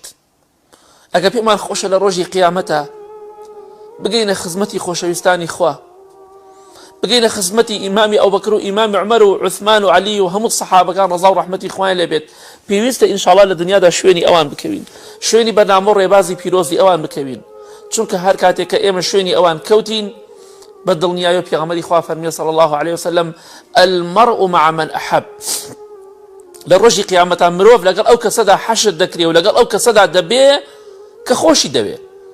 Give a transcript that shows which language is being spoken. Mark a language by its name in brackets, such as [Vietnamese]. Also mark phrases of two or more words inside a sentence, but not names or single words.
[Central Kurdish] ئەگە پێمان خۆشە لە ڕۆژی قیامەتە بگەینە خزمەتی خۆشەویستانی خوا، بگەینە خزمەتی ئیمامی ئەوبەکر و ئیمامی عومەر و عوسمان و عەلی و هەموو سەحابەکان ڕەزا و ڕەحمەتی خوایان لێ بێت. پێویستە ئینشاڵڵا لە دنیادا شوێنی ئەوان بکەوین، شوێنی بەرنامە و ڕێبازی پیرۆزی ئەوان بکەوین، چونکە هەر کاتێک کە ئێمە شوێنی ئەوان کەوتین بە دڵنیایی پێغەمبەری خوا فەرمیێ [Arabic] صلی الله عليه وسلم المرء مع من أحب. [Central Kurdish] لە ڕۆژی قیامەتە مرۆڤ لەگەڵ ئەو کەسەدا حەشر دەکرێ و لەگەڵ ئەو کەسەدا دەبێ کە خۆشی دەوێت.